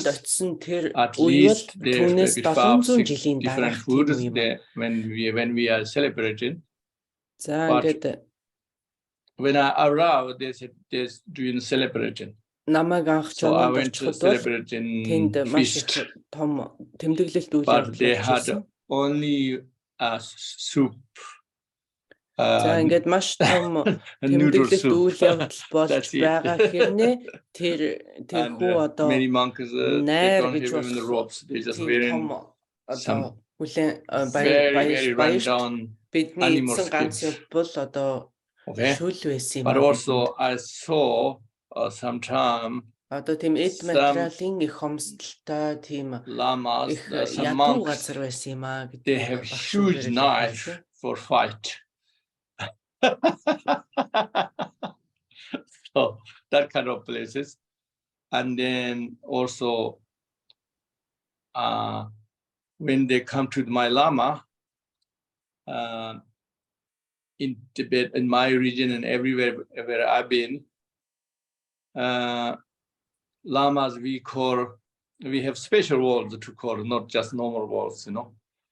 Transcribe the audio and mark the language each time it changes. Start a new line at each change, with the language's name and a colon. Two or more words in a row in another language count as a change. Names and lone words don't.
English: At least they have maybe 5-6 different foods when we are celebrating. But when I arrived, they said they're doing celebration. So I went to celebrating feast, but they had only a soup.
Mongolian: За ингээд маш том тэмдэглэлт үйл явдал болж байгаа хэрнээ тэрхүү одоо найр гэж болох одоо хүлэн баяр бидний эзэн ганц бол одоо шүл байсан юм.
English: But also I saw sometime
Mongolian: одоо тийм эд материалын их хомсдолтой тийм их ядуу газар байсан юм аа гэдэг.
English: They have huge knife for fight. So that kind of places. And then also when they come to my Lama in Tibet, in my region and everywhere where I've been, Lamas we have special words to call, not just normal words, you know.